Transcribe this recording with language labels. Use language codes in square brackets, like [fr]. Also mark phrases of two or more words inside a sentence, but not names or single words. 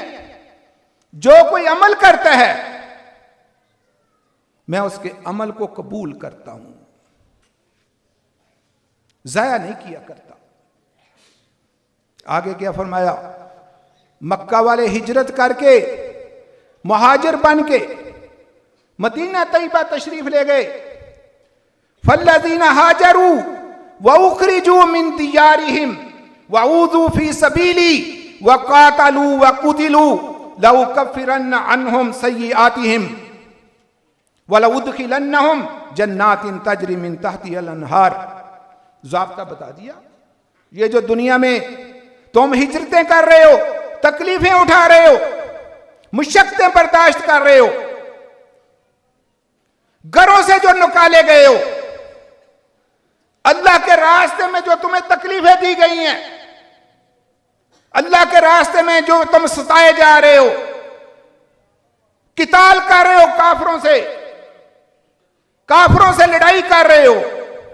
[hi] जो कोई अमल करता है, मैं उसके अमल को कबूल करता हूं, जाया नहीं किया करता। आगे क्या फरमाया? मक्का वाले हिजरत करके मुहाजिर बन के मदीना तैयबा तशरीफ ले गए। [ar] فالذين هاجروا وأخرجوا من ديارهم وأوذوا في سبيلي وقاتلوا وقتلوا لأكفرن عنهم سيئاتهم ولأدخلنهم جنات تجري من تحتها الأنهار. [hi] ज़ाब्ता बता दिया। ये जो दुनिया में तुम हिजरतें कर रहे हो, तकलीफें उठा रहे हो, मुशक्क़तें बर्दाश्त कर रहे हो, घरों से जो निकाले गए हो, अल्लाह के रास्ते में जो तुम्हें तकलीफें दी गई हैं, अल्लाह के रास्ते में जो तुम सताए जा रहे हो, किताल कर रहे हो, काफिरों से लड़ाई कर रहे हो,